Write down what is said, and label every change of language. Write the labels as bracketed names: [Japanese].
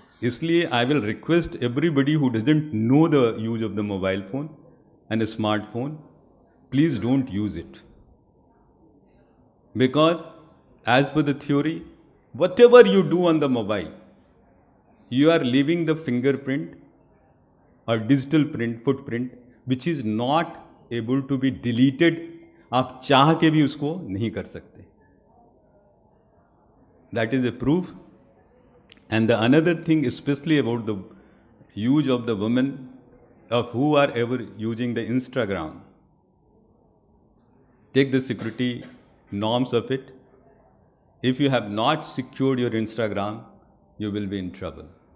[English] इसलिए I will request everybody who doesn't know the use of the mobile phone and a smartphone, please don't use it. Because as per the theory, whatever you do on the mobile, you are leaving the fingerprint or digital print, footprint, which is not able to be deleted. [Hindi] आप चाह के भी उसको नहीं कर सकते. [English] That is a proof. And the another thing, especially about the use of the women, of who are ever using the Instagram, take the security norms of it. If you have not secured your Instagram, you will be in trouble.